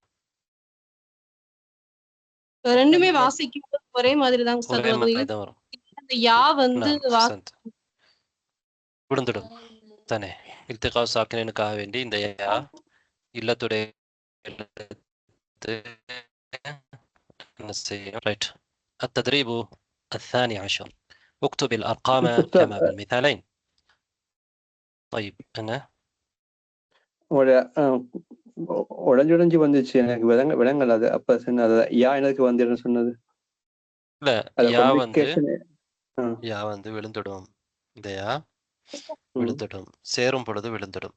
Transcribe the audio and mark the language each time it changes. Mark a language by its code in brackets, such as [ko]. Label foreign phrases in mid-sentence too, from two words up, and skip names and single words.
[ta] ரெண்டுமே வாசிக்கும் ஒரே மாதிரி தாங்க சார் வரும். அந்த யா வந்து விழுந்துடும் தானே. இல்திகா சாக்கினுக்காக வேண்டி இந்த யா இல்லத்துடைய என்ன செய்யும்? ரைட். [ar] التدريب 12. اكتب الأرقام كما بالمثالين. طيب أنا [ta] உடஞ்சுடைஞ்சு வந்துச்சு, எனக்கு விளங்கல. அது அப்ப சொன்னது யா எனக்கு வந்து சொன்னது இல்ல. யா வந்து விழுந்துடும். இந்த யா விழுந்துடும், சேரும் பொழுது விழுந்துடும்.